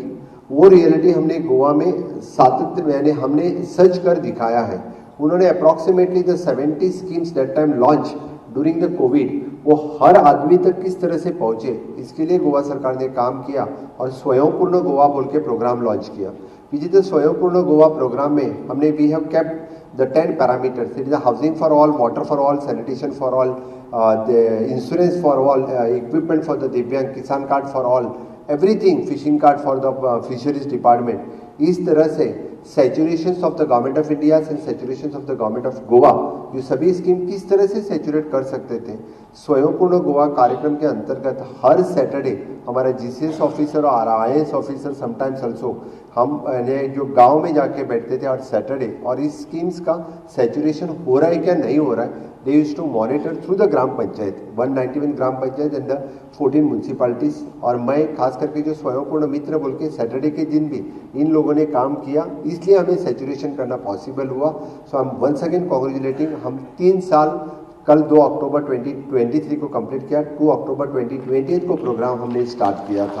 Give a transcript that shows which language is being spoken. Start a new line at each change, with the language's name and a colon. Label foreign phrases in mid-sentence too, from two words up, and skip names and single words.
Hindi: वो रियलिटी हमने गोवा में सातत्य यानी हमने सच कर दिखाया है. उन्होंने
English: approximately the 70 schemes that time launch during the Covid,
Hindi: वो हर आदमी तक किस तरह से पहुंचे, इसके लिए गोवा सरकार ने काम किया और स्वयंपूर्ण गोवा बोल के
English: program launch
Hindi: किया.
English: visit Swayampurna Goa program
Hindi: में हमने
English: we have kept the 10 parameters. it is housing for all, water for all, sanitation for all, the insurance for all, equipment for the दिव्यांग, किसान card for all, everything, fishing card for the fisheries department.
Hindi: इस तरह से
English: saturation of the Government of India and saturation of the Government of Goa,
Hindi: ये सभी स्कीम किस तरह से सैचुरेट कर सकते थे. स्वयंपूर्ण गोवा कार्यक्रम के अंतर्गत हर सैटरडे हमारा GCS ऑफिसर और
English: IAS officer sometimes also
Hindi: हम जो गांव में जाके बैठते थे और सैटरडे, और इस स्कीम्स का सैचुरेशन हो रहा है क्या नहीं हो रहा है,
English: they used to monitor through the
Hindi: ग्राम पंचायत,
English: 191
Hindi: ग्राम पंचायत
English: and the 14 municipalities.
Hindi: और मैं खास करके जो स्वयंपूर्ण मित्र बोल के सैटरडे के दिन भी इन लोगों ने काम किया, इसलिए हमें सैचुरेशन करना पॉसिबल हुआ.
English: so I am once again congratulating.
Hindi: हम 3 साल, कल 2 अक्टूबर 2023 को कंप्लीट किया, 2 अक्टूबर 2028 को प्रोग्राम हमने स्टार्ट किया था.